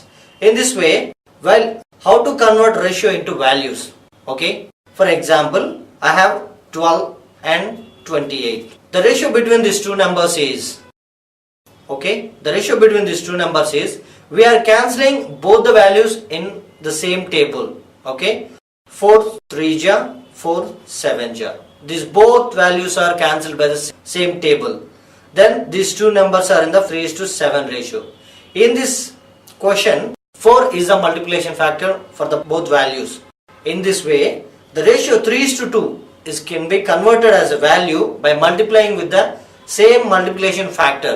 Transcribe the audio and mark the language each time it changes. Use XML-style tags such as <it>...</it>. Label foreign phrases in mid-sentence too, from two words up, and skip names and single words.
<en>In this way, well, how to convert ratio into values? Okay. For example, I have 12 and 28. The ratio between these two numbers is, okay, the ratio between these two numbers is, we are cancelling both the values in the same table. Okay. 4 3 ja, 4 7 ja. These both values are cancelled by the same table. Then these two numbers are in the 3:7 ratio. In this question, 4 is the multiplication factor for the both values. In this way, the ratio 3:2 can be converted as a value by multiplying with the same multiplication factor.</en>